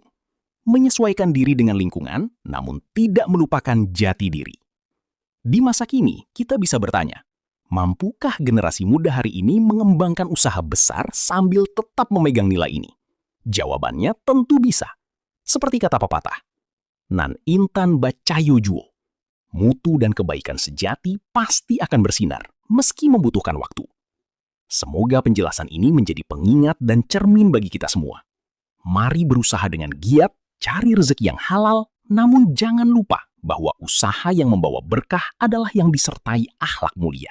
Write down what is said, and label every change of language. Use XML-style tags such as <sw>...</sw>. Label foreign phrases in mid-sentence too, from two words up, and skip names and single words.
<id>Menyesuaikan diri dengan lingkungan, namun tidak melupakan jati diri. Di masa kini, kita bisa bertanya, mampukah generasi muda hari ini mengembangkan usaha besar sambil tetap memegang nilai ini? Jawabannya tentu bisa. Seperti kata pepatah,</id> <min>nan intan bacayo juo.</min> <id>Mutu dan kebaikan sejati pasti akan bersinar, meski membutuhkan waktu. Semoga penjelasan ini menjadi pengingat dan cermin bagi kita semua. Mari berusaha dengan giat, cari rezeki yang halal, namun jangan lupa bahwa usaha yang membawa berkah adalah yang disertai akhlak mulia.</id>